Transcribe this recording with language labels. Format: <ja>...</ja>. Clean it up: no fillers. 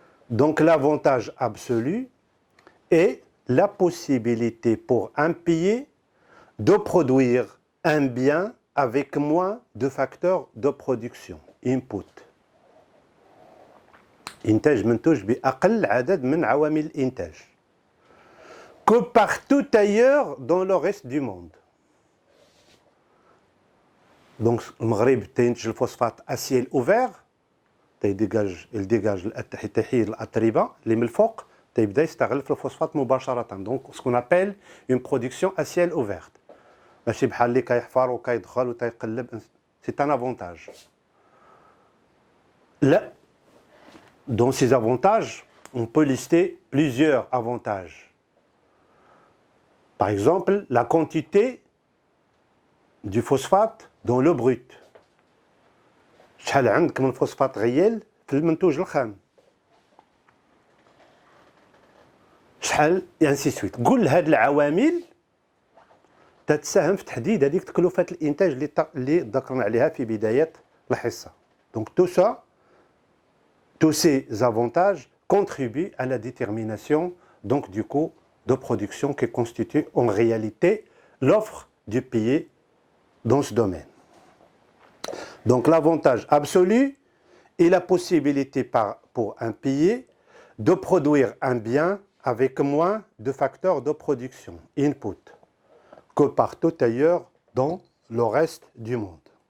<fr>Donc l'avantage absolu est la possibilité pour un pays de produire un bien avec moins de facteurs de production, input.</fr> <ar>إنتاج منتوج بأقل عدد من عوامل الإنتاج</ar> <fr>que partout ailleurs dans le reste du monde.</fr> <ar>Donc المغرب تنتج الفوسفات</ar> <fr>à ciel ouvert, il dégage</fr> <ar>التحييد الأتربة اللي من الفوق تيبدا يستغل في الفوسفات مباشرة.</ar> <fr>Donc ce qu'on appelle une production à ciel ouvert.</fr> <ar>ماشي بحال اللي كيحفر وكيدخل وتيقلب.</ar> <fr>C'est un avantage. Là, dans ces avantages, on peut lister plusieurs avantages. Par exemple, la quantité du phosphate dans le brut.</fr> <ar>شحال عندك من</ar> <fr>phosphate réel</fr> <ar>في المنتوج الخام. شحال</ar> <fr>et ainsi de suite.</fr> <ar>كل هذه العوامل تتساهم في تحديد هذيك تكلفة الإنتاج اللي ذكرنا عليها في بداية الحصة.</ar> <fr>Donc tout ça, tous ces avantages contribuent à la détermination donc du coût de production qui constitue en réalité l'offre du pays dans ce domaine. Donc l'avantage absolu est la possibilité pour un pays de produire un bien avec moins de facteurs de production, input, que partout ailleurs dans le reste du monde.</fr>